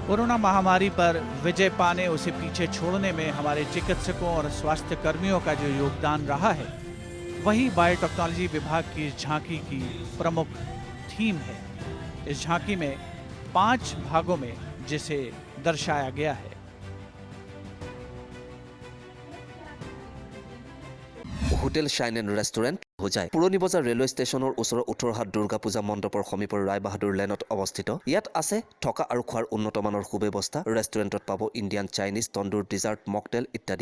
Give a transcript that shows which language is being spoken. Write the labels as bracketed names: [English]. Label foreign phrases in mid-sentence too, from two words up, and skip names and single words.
[Hindi] कोरोना महामारी पर विजय पाने, उसे पीछे छोड़ने में हमारे चिकित्सकों और स्वास्थ्य कर्मियों का जो योगदान रहा है, वही बायोटेक्नोलॉजी विभाग की इस झांकी की प्रमुख थीम है। इस झांकी में 5 भागों में जिसे दर्शाया गया है। [Assamese] হোটেল শাইন এণ্ড ৰেষ্টুৰেণ্ট হোজাই পুৰণি বজাৰ ৰেলৱে ষ্টেচনৰ ওচৰৰ 18হাত দুৰ্গা পূজা মণ্ডপৰ সমীপৰ ৰায়বাহাদুৰ লেনত অৱস্থিত। ইয়াত আছে থকা আৰু খোৱাৰ উন্নত মানৰ সুব্যৱস্থা। ৰেষ্টুৰেণ্টত পাব ইণ্ডিয়ান, চাইনিজ, তন্দুৰ, ডিজাৰ্ট, মকটেল ইত্যাদি।